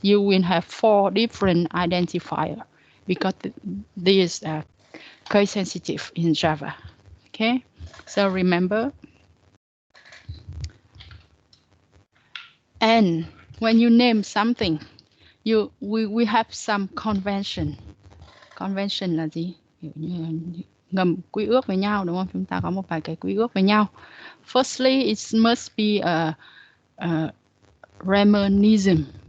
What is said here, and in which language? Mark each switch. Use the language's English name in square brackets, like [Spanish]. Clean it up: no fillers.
[English] You will have 4 different identifier because this is case sensitive in Java. Okay, so remember. And when you name something, we have some convention. [Vietnamese] Convention là gì? Ngầm quy ước với nhau, đúng không? Chúng ta có một vài cái quy ước với nhau. [English] Firstly, it must be a reminiscence.